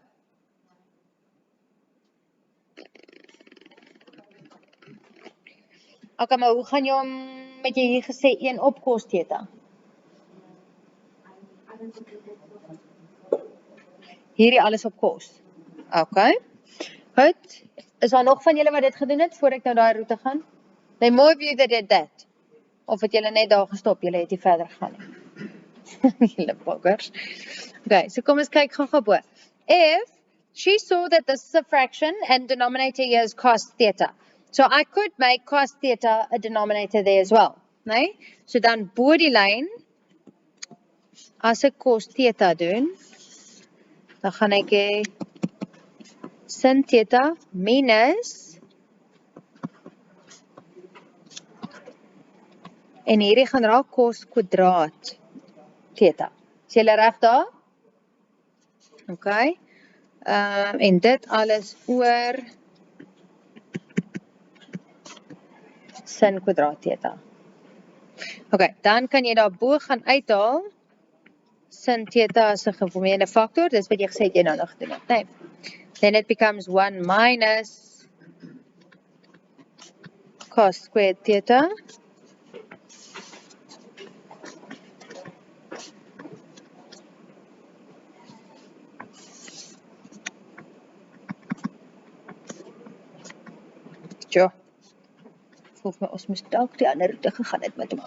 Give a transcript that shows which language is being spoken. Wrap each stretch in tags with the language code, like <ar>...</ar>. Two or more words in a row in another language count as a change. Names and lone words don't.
<af>Okay, maar hoe gaan jy om, met jy hier gesê, 1 op cos theta? Hierdie alles op cos. Okay. Goed. Is daar nog van julle wat dit gedoen het, voor ek nou daai route gaan?</af> <en>They more of you that did that.</en> <af>Of het julle net daar gestop, julle het nie verder gegaan nie. Julle boggers. Okay, so kom ons kyk gou bo.</af> <en>If she saw that this is a fraction and denominator here is cos theta. So I could make cos theta a denominator there as well,</en> <af>nee? So dan bo die lyn, as ek cos theta doen, dan gaan ek hê sin theta minus, en hierdie gaan raak cos kwadraat theta. Is julle reg daar? Okay. En dit alles oor sin kwadraat theta. Okay, dan kan jy daarbo gaan uithaal sin theta as 'n geformeerde faktor. Dis wat jy gesê het jy nou nog gedoen het, nee.</af> <en>Then it becomes 1 minus cos squared theta ja.</en> <af>Voel my ons moes dalk die ander route gegaan het met hom.</af>